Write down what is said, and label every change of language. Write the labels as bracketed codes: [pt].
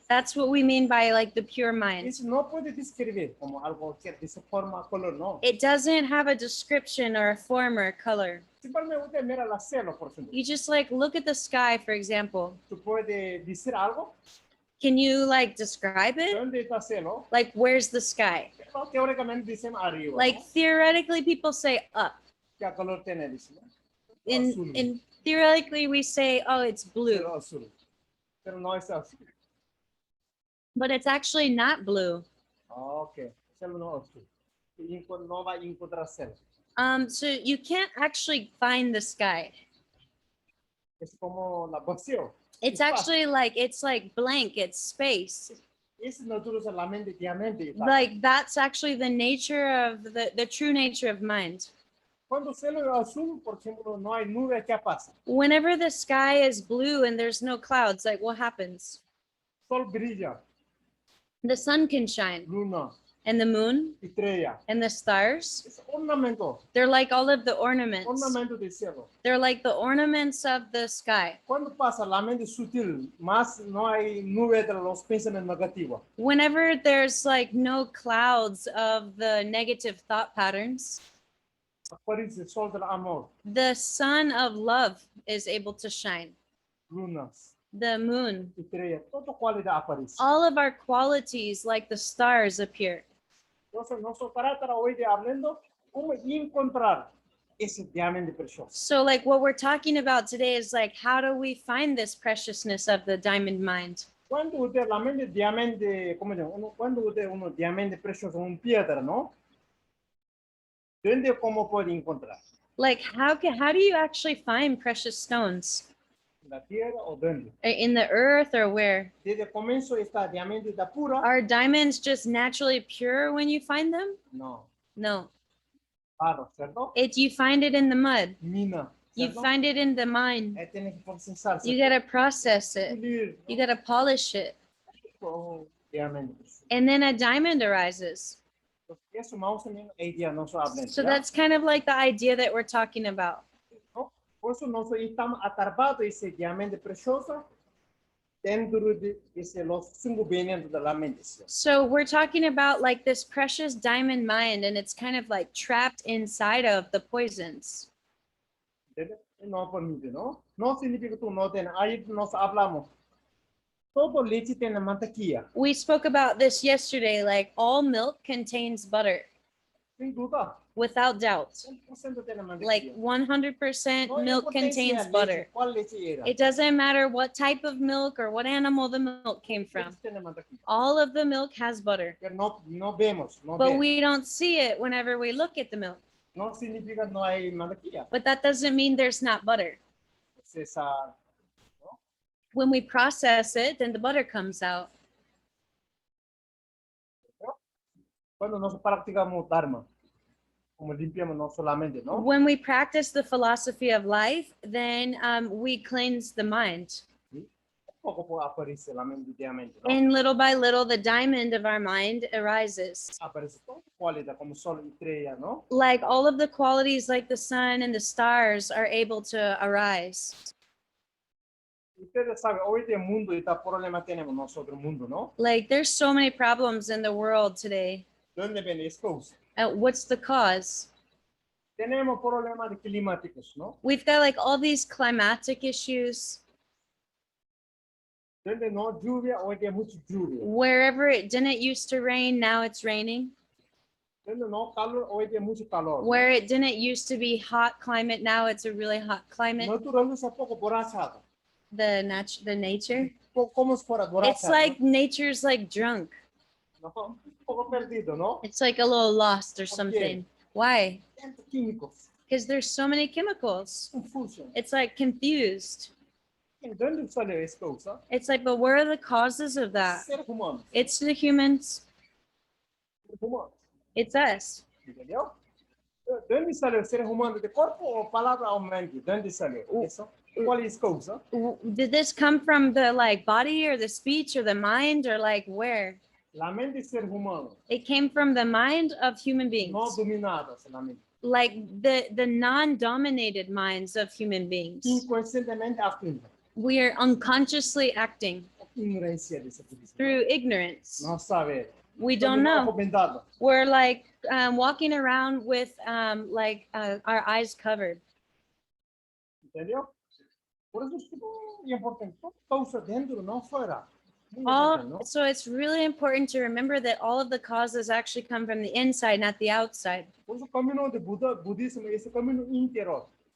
[en] That's what we mean by like the pure mind. [es] Eso no puede describir como algo que de esa forma, color, no. [en] It doesn't have a description or a form or a color. [es] Simplemente usted mira la cielo, por ejemplo. [en] You just like look at the sky, for example. [es] Tú puedes decir algo, [en] Can you like describe it? [es] ¿dónde está el cielo? [en] Like, where's the sky? [es] Pero teóricamente dicen arriba, [en] Like, [es] ¿no? [en] theoretically, people say up. [es] ¿Qué color tiene? Dicen, ¿no? Azul. [en] In theoretically, we say, oh, it's blue, [es] Pero azul. Pero no es azul. [en] but it's actually not blue. [es] Ok, cielo no es azul. No va a encontrar cielo. [en] So you can't actually find the sky. [es] Es como la vacío. [en] It's [es] Espacio. [en] actually like, it's like blank, it's space. [es] Es natural solamente diamante. [en] Like, that's actually the nature of the true nature of mind. [es] Cuando el cielo es azul, por ejemplo, no hay nube, ¿qué pasa? [en] Whenever the sky is blue and there's no clouds, like what happens? [es] Sol brilla, [en] The sun can shine, [es] luna, [en] and the moon [es] estrella. [en] and the stars, [es] Es ornamento, [en] they're like all of the ornaments. [es] ornamento del cielo. [en] They're like the ornaments of the sky. [es] Cuando pasa la mente sutil, más no hay nube de los pensamientos negativos. [en] Whenever there's like no clouds of the negative thought patterns, [es] Aparece el sol del amor, [en] the sun of love is able to shine. [es] lunas, [en] The moon, [es] estrellas, toda cualidad aparece. [en] all of our qualities like the stars appear. [es] Entonces, nuestro carácter hoy de hablando, cómo encontrar ese diamante precioso. [en] So like what we're talking about today is like, how do we find this preciousness of the diamond mind? [es] Cuando usted la mente diamante, ¿cómo se llama? Cuando usted uno diamante precioso, un piedra, ¿no? ¿Dónde cómo puede encontrar? [en] Like how do you actually find precious stones? [es] ¿En la tierra o dónde? [en] In the earth or where? [es] Desde el comienzo esta diamante está pura. [en] Are diamonds just naturally pure when you find them? [es] No, [en] No. [es] claro, ¿cierto? [en] You find it in the mud. [es] Mina. [en] You [es] ¿cierto? [en] find it in the mine. [es] Tiene que procesarse. [en] You gotta process it. [es] pulir, [en] You gotta polish it. [es] ¿no? Diamante. [en] And then a diamond arises. [es] Eso más o menos el día no se habla. [en] So that's kind of like the idea that we're talking about. [es] Por eso nosotros estamos atrapados ese diamante precioso dentro de los 5 venenos de la mente. [en] So we're talking about like this precious diamond mind, and it's kind of like trapped inside of the poisons. [es] No permite, ¿no? No significa que tú no tienes. Ahí nos hablamos. Todo leche tiene mantequilla. [en] We spoke about this yesterday, like all milk contains butter, [es] Sin duda. [en] without doubt. [es] 100% tiene mantequilla. [en] Like 100% [es] No hay [en] milk [es] importancia [en] contains [es] leche, [en] butter. [es] ¿Cuál leche era? [en] It doesn't matter what type of milk or what animal the milk came from. [es] Leche tiene mantequilla. [en] All of the milk has butter, [es] Pero no vemos, no [en] but [es] vemos. [en] we don't see it whenever we look at the milk. [es] No significa no hay mantequilla. [en] But that doesn't mean there's not butter. [es] Es esa, [en] When we process it, then the butter comes out. [es] cuando nos practicamos Dharma, como limpiamos no solamente, ¿no? [en] When we practice the philosophy of life, then we cleanse the mind. [es] Poco a poco aparece la mente diamante, ¿no? [en] And little by little, the diamond of our mind arises. [es] Aparece toda cualidad como sol y estrella, ¿no? [en] Like all of the qualities like the sun and the stars are able to arise. [es] Ustedes saben, hoy el mundo está problema tenemos nosotros, el mundo, ¿no? [en] Like there's so many problems in the world today. [es] ¿Dónde viene esto? [en] What's the cause? [es] Tenemos problemas climáticos, ¿no? [en] We've got like all these climatic issues. [es] Donde no lluvia, hoy hay mucha lluvia. Wherever it didn't used to rain, now it's raining. Donde no calor, hoy hay mucho calor. ¿no? [en] Where it didn't used to be hot climate, now it's a really hot climate. [es] Naturaleza poco borrachada. [en] The nature. [es] Como si fuera borrachada. [en] It's like nature's like drunk. [es] ¿no? Un poco perdido, ¿no? [en] It's like a little lost or something. Why? [es] Tantos químicos, [en] Because there's so many chemicals. [es] confusión. [en] It's like confused. [es] ¿En dónde sale esto? [en] It's like, but where are the causes of that? [es] Seres humanos. [en] It's the humans. [es] humanos. [en] It's us. [es] ¿Entendió? ¿De dónde salió el ser humano? ¿De cuerpo o palabra o mente? ¿De dónde salió eso? ¿Cuál es causa? [en] Did this come from the like body or the speech or the mind or like where? [es] La mente del ser humano, [en] It came from the mind of human beings, [es] no dominada solamente. [en] like the non-dominated minds of human beings. [es] Inconscientemente activa. [en] We are unconsciously acting [es] Ignorancia de ese tipo. [en] through ignorance. [es] No saber. [en] We don't know. [es] Recomendado. [en] We're like walking around with our eyes covered. [es] ¿Entendió? Por eso es muy importante. Causa dentro, no fuera. Muy [en] All, [es] importante, ¿no? [en] so it's really important to remember that all of the causes actually come from the inside, not the outside. [es] Por eso camino de budismo es el camino interior.